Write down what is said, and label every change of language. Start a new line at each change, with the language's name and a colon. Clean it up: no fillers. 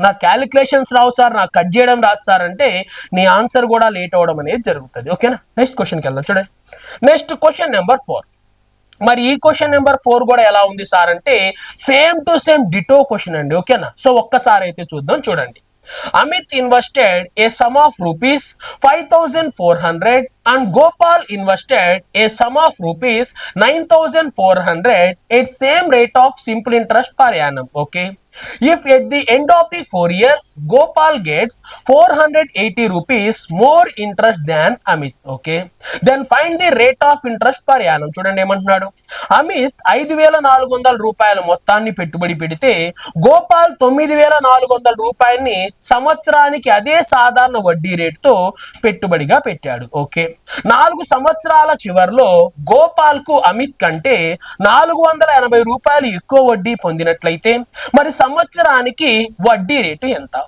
Telugu: నా క్యాలిక్యులేషన్స్ రావు సార్, నాకు కట్ చేయడం రాదు సార్ అంటే నీ ఆన్సర్ కూడా లేట్ అవ్వడం అనేది జరుగుతుంది. ఓకేనా? నెక్స్ట్ క్వశ్చన్కి వెళ్దాం చూడండి. Next question number 4. మరి ఈ క్వశ్చన్ నెంబర్ 4 కూడా ఎలా ఉంది సార్ అంటే same to same ditto question అండి. ఓకేనా? సో ఒక్కసారి అయితే చూద్దాం చూడండి.
English: Amit invested a sum of rupees 5,400 and Gopal invested a sum of rupees 9,400 at same rate of simple interest per annum. Okay. If at the end of the 4 years Gopal gets 480 rupees more interest than Amit, okay, then find the rate of interest per annum.
Telugu: చూడండి ఏమంటున్నాడు, అమిత్ 5,400 రూపాయల మొత్తాన్ని పెట్టుబడి పెడితే గోపాల్ 9,400 రూపాయల్ని సంవత్సరానికి అదే సాధారణ వడ్డీ రేటుతో పెట్టుబడిగా పెట్టాడు. ఓకే, 4 సంవత్సరాల చివరిలో గోపాల్ కు అమిత్ కంటే 480 రూపాయలు ఎక్కువ వడ్డీ పొందినట్లయితే మరి సంవత్సరానికి వడ్డీ రేటు ఎంత?